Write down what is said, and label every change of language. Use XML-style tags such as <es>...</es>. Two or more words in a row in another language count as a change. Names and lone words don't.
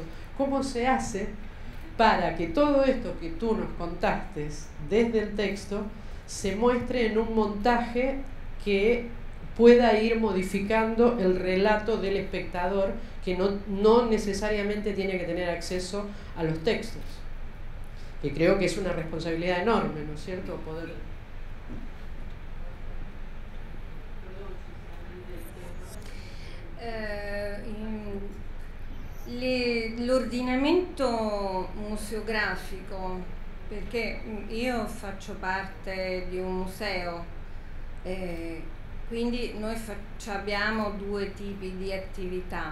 <es>¿Cómo se hace para que todo esto que tú nos contaste desde el texto se muestre en un montaje que pueda ir modificando el relato del espectador, que no necesariamente tiene que tener acceso a los textos? Que creo que es una responsabilidad enorme, ¿no es cierto? Poder...</es> <it>L'ordinamento museografico, perché io faccio parte di un museo, quindi noi abbiamo due tipi di attività.</it>